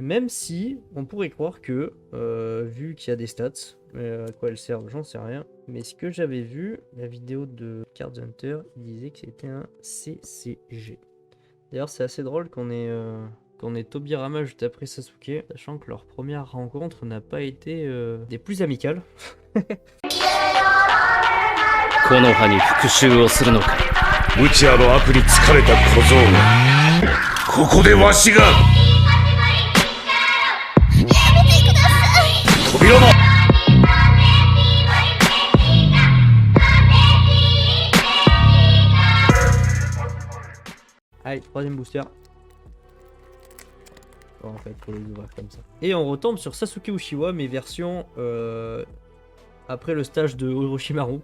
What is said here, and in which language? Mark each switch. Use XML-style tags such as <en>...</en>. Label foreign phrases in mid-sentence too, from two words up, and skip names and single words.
<fr>Même si on pourrait croire que, vu qu'il y a des stats, à quoi elles servent, j'en sais rien. Mais ce que j'avais vu, la vidéo de Card Hunter, il disait que c'était un CCG. D'ailleurs, c'est assez drôle qu'on ait Tobirama juste après Sasuke, sachant que leur première rencontre n'a pas été des plus amicales.</fr> <ja>木の葉に復讐をするのか。無知あの悪に疲れた小僧がここでわしが扉の</ja> <fr>Allez, troisième booster. Bon, en fait, faut les ouvrir comme ça. Et on retombe sur Sasuke Uchiwa, mais version après le stage de Orochimaru.</fr>